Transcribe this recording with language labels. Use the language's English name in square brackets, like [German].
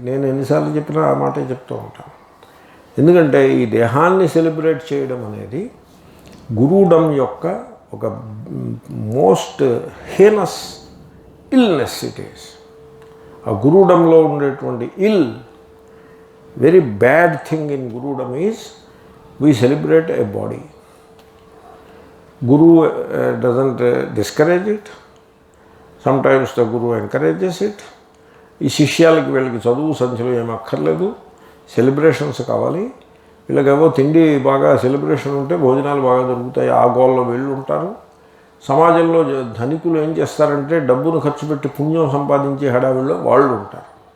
[Telugu] నేను ఎన్నిసార్లు చెప్పినా ఆ మాటే చెప్తూ ఉంటాను. ఎందుకంటే ఈ దేహాన్ని సెలబ్రేట్ చేయడం అనేది గురువుడం యొక్క ఒక [English] Most heinous illness it is. [Telugu] ఆ గురువుడంలో ఉండేటువంటి [English] Very bad thing in gurudom is we celebrate a body. Guru doesn't discourage it. Sometimes the Guru encourages it. [Telugu] ఈ శిష్యాలకి వీళ్ళకి చదువు సంఖ్యలో ఏమక్కర్లేదు, సెలబ్రేషన్స్ కావాలి. వీళ్ళకేమో తిండి బాగా సెలబ్రేషన్ ఉంటే భోజనాలు బాగా దొరుకుతాయి, ఆ గోల్లో వీళ్ళు ఉంటారు. సమాజంలో ధనికులు ఏం చేస్తారంటే డబ్బును ఖర్చు పెట్టి పుణ్యం సంపాదించే హడావిల్లో వాళ్ళు ఉంటారు.